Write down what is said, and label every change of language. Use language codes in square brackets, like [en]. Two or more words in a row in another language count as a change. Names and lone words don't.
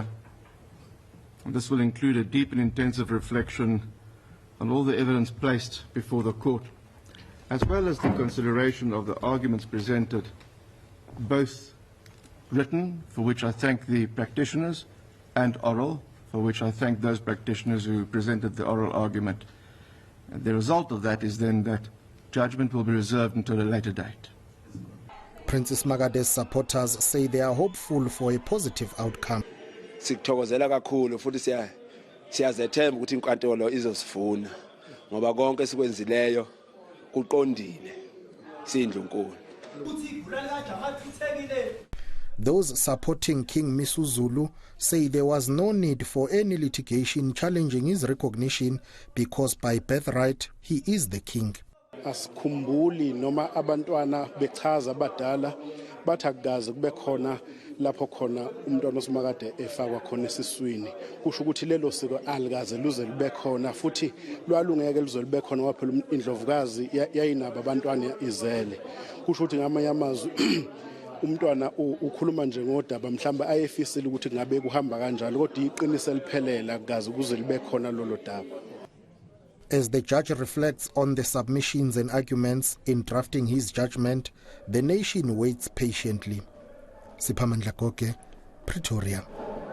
[en] And this will include a deep and intensive reflection on all the evidence placed before the court, as well as the consideration of the arguments presented, both written, for which I thank the practitioners, and oral, for which I thank those practitioners who presented the oral argument. And the result of that is then that judgment will be reserved until a later date. Princess Magade's supporters say they are hopeful for a positive outcome. [zu] Sikuthokozela kakhulu futhi siyazethemba ukuthi inkantolo izosifuna ngoba konke esikwenzileyo kuqondile sindlunkulu. [en] Those supporting King Misuzulu say there was no need for any litigation challenging his recognition because by birthright he is the king. [zu] Asikhumbuli noma abantwana bechaza abadala bathi akukaze kube khona lapho khona umntwana oSimakade efakwa khona esiswini, kusho ukuthi lelo siko alikaze luze libe khona futhi lwalungeke luze libe khona ngoba phela indlovukazi yayinabo abantwana izele, kusho ukuthi ngamanye amazwi umntwana ukhuluma nje ngodaba mhlamba ayefisile ukuthi ngabe kuhamba kanjalo, kodwa iqinise liphelela akukaze kuze libe khona lolo daba. [en] As the judge reflects on the submissions and arguments in drafting his judgment, the nation waits patiently. Siphamandla Goge, Pretoria.